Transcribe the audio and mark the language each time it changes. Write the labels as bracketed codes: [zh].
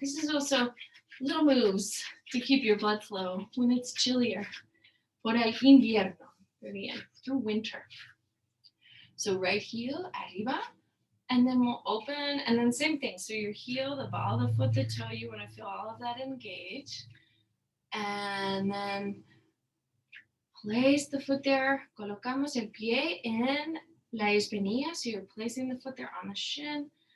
[en] This is also little moves to keep your blood flow when it's chillier. [es] Por el invierno. [en] Very bien. Through winter. So right heel, arriba. And then we'll open, and then same thing. So your heel, the ball of the foot, the toe, you want to feel all of that engage. And then place the foot there. [es] Colocamos el pie en la espinilla. [en] So you're placing the foot there on the shin.